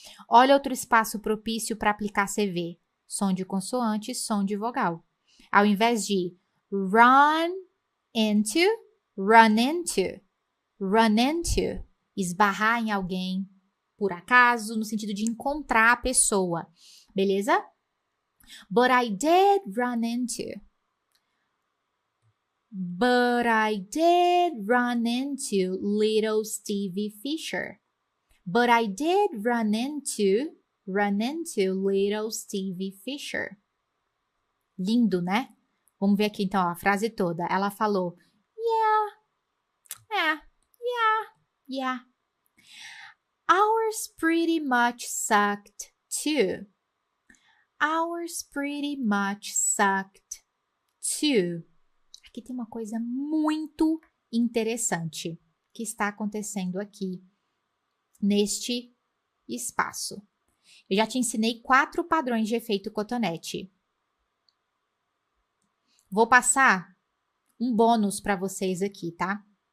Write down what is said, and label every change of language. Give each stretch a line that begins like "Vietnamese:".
Portuguese: Olha outro espaço propício para aplicar CV. Som de consoante, som de vogal. Ao invés de run into, esbarrar em alguém, por acaso, no sentido de encontrar a pessoa, beleza?
English: But I did run into. But I did run into little Stevie Fisher. But I did run into little Stevie Fisher.
Portuguese: Lindo, né? Vamos ver aqui, então, ó, a frase toda. Ela falou, yeah.
English: Ours pretty much sucked, too. Ours pretty much sucked, too.
Portuguese: Aqui tem uma coisa muito interessante que está acontecendo aqui neste espaço. Eu já te ensinei 4 padrões de efeito cotonete. Vou passar um bônus para vocês aqui, tá?